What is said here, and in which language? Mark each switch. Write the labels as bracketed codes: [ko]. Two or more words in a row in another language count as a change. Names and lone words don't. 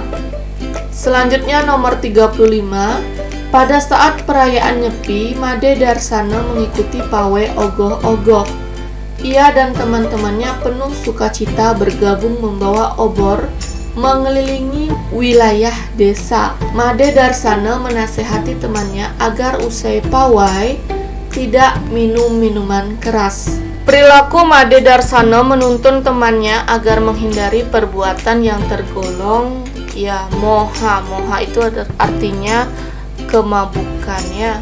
[id] Selanjutnya nomor 35, pada saat perayaan Nyepi, Made Darsana mengikuti pawai ogoh-ogoh. Ia dan teman-temannya penuh sukacita bergabung membawa obor mengelilingi wilayah desa. Made Darsana menasehati temannya agar usai pawai tidak minum minuman keras. Perilaku Made Darsana menuntun temannya agar menghindari perbuatan yang tergolong moha. Moha itu artinya kemabukan ya.